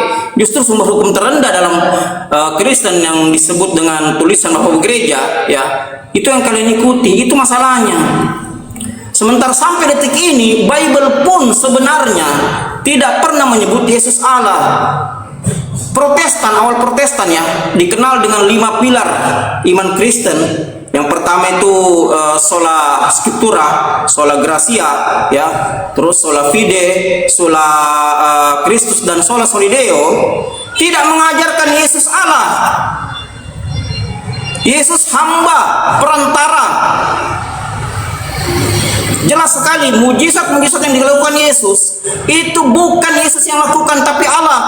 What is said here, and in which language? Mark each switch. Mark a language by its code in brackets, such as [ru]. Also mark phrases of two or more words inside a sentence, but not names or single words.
[id] Justru sumber hukum terendah dalam Kristen yang disebut dengan tulisan bapak-bapak gereja ya, itu yang kalian ikuti. Itu masalahnya. Sementara sampai detik ini Bible pun sebenarnya tidak pernah menyebut Yesus Allah. Protestan, awal Protestan ya, dikenal dengan 5 pilar iman Kristen. Yang pertama itu [la] sola scriptura, sola gratia [id] ya, terus [la] sola fide, sola Kristus, [id] dan [la] sola solideo. [id] Tidak mengajarkan Yesus Allah. Yesus hamba, perantara. Jelas sekali mujizat-mujizat yang dilakukan Yesus itu bukan Yesus yang lakukan, tapi Allah.